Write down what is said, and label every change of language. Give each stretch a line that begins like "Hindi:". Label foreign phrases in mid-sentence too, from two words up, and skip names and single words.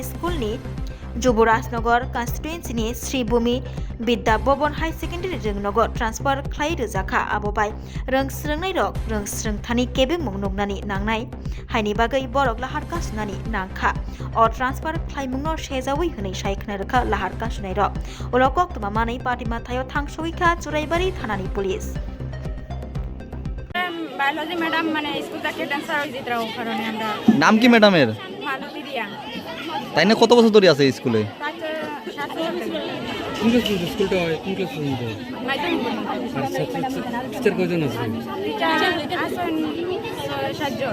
Kok Borok: स्कुलनि जुबराजनगर कन्स्टिट्युएन्सिनि श्रीभूमि विद्या भवन हाई सेकेन्डारि रोंनग ट्रान्सफार खालायरोजाखा आबोबाय रोंस्रोंनाय रक रोंस्रोंथानि केबे मुं नुगनानि नांनाय हायनि बागै बरक लाहार कासुनानि नांखा अ ट्रान्सफार खालायमुंनो सेजावै होनै सायखना रोखा लाहार कासुनाय रक उलकक तमा मानै पाटिमा थायो थांसौइखा चुराइबारि थानानि पुलिस
English: biology madam
Bangla: মানে স্কুল থেকে ট্রান্সফার হই যেটা কারণে আমরা নাম কি ম্যাডামের? মালতী রিয়াং। তাই না কত বছর ধরে আছে এই স্কুলে? কোন স্কুলটা হয় কোন ক্লাস পর্যন্ত? টিচার কয়জন আছে? আসেন 7 জন।